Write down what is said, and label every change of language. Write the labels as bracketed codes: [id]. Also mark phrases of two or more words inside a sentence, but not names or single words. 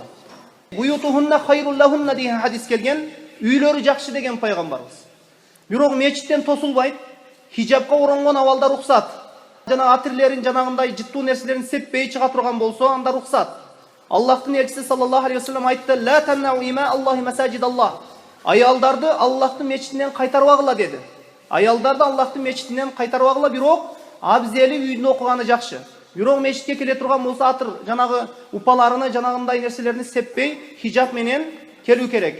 [ar] بيوتهن خير لهن [ky] деген хадис келген, үйлөрү жакшы деген пайгамбарыбыз. Бирок мечиттен тосулбайт, хижабка оронгон абалда рухсат. Жана атирлерин жанагындай жыттуу нерселерин сеппей чыга турган болсо, анда рухсат. Аллахтын элчиси [ar] صلى الله عليه وسلم [ky] айтты: [ar] "لا تمنعوا إماء الله مساجد الله." [ky] Аялдарды Аллахтын мечитинен кайтарбагыла деди. Аялдарды Аллахтын мечитинен кайтарбагыла, бирок абзели үйүндө окуганы жакшы. Бирок мечитке келе турган болсо, атыр жанагы упаларыны, жанагындай нерселерин сеппей, хижаб менен келүү керек.